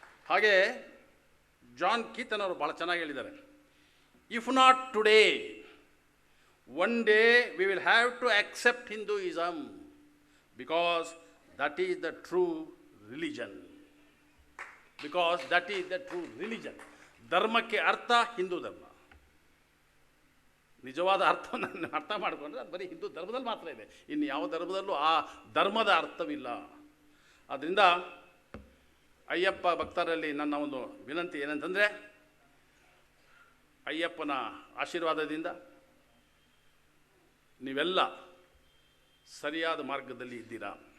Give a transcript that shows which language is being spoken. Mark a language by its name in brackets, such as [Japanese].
[Kannada] ಹಾಗೆ ಜಾನ್ ಕೀತನ್ ಅವರು ಭಾಳ ಚೆನ್ನಾಗಿ ಹೇಳಿದ್ದಾರೆ, [English] If not today one day we will have to accept Hinduism because that is the true religion. Because that is the true religion. [Kannada] ಧರ್ಮಕ್ಕೆ ಅರ್ಥ ಹಿಂದೂ ಧರ್ಮ. ನಿಜವಾದ ಅರ್ಥವನ್ನು ಅರ್ಥ ಮಾಡಿಕೊಂಡ್ರೆ ಅದು ಬರೀ ಹಿಂದೂ ಧರ್ಮದಲ್ಲಿ ಮಾತ್ರ ಇದೆ, ಇನ್ನು ಯಾವ ಧರ್ಮದಲ್ಲೂ ಆ ಧರ್ಮದ ಅರ್ಥವಿಲ್ಲ. ಆದ್ದರಿಂದ ಅಯ್ಯಪ್ಪ ಭಕ್ತರಲ್ಲಿ ನನ್ನ ಒಂದು ವಿನಂತಿ ಏನಂತಂದರೆ, ಅಯ್ಯಪ್ಪನ ಆಶೀರ್ವಾದದಿಂದ ನೀವೆಲ್ಲ ಸರಿಯಾದ ಮಾರ್ಗದಲ್ಲಿ ಇದ್ದೀರಾ.